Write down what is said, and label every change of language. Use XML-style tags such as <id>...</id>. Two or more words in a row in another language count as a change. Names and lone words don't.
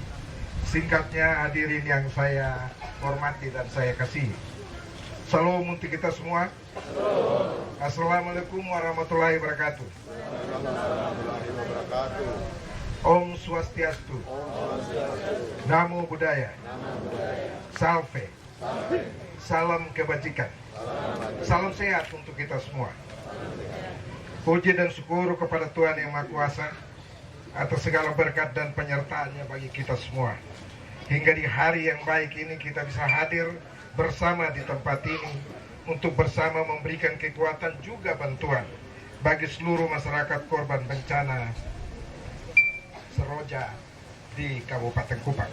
<id>Singkatnya, hadirin yang saya hormati dan saya kasihi. Salam untuk kita semua.</id> <ar>السلام عليكم ورحمة الله وبركاته.</ar> <sa>Om Swastiastu.</sa> <pi>Namo Buddhaya. Salve.</pi> <id>Salam kebajikan. Salam sehat untuk kita semua. Puji dan syukur kepada Tuhan Yang Maha Kuasa atas segala berkat dan penyertaannya bagi kita semua. Hingga di hari yang baik ini kita bisa hadir bersama di tempat ini untuk bersama memberikan kekuatan juga bantuan bagi seluruh masyarakat korban bencana Seroja di Kabupaten Kupang.</id>